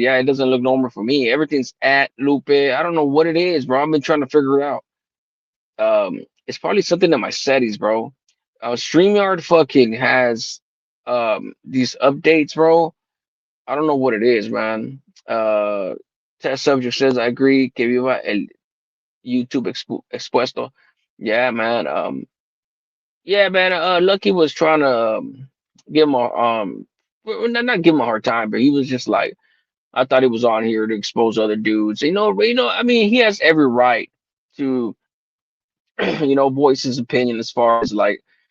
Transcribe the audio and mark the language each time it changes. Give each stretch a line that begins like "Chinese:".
English: Yeah, it doesn't look normal for me. Everything's at Lupe. I don't know what it is, bro. I've been trying to figure it out. It's probably something in my settings, bro. StreamYard fucking has these updates, bro. I don't know what it is, man. Test subject says I agree.
Spanish: Que viva el YouTube expuesto.
English: Yeah, man. Yeah, man. Lucky was trying to give him a not give him a hard time, but he was just like, I thought he was on here to expose other dudes. I mean, he has every right to, voice his opinion as far as like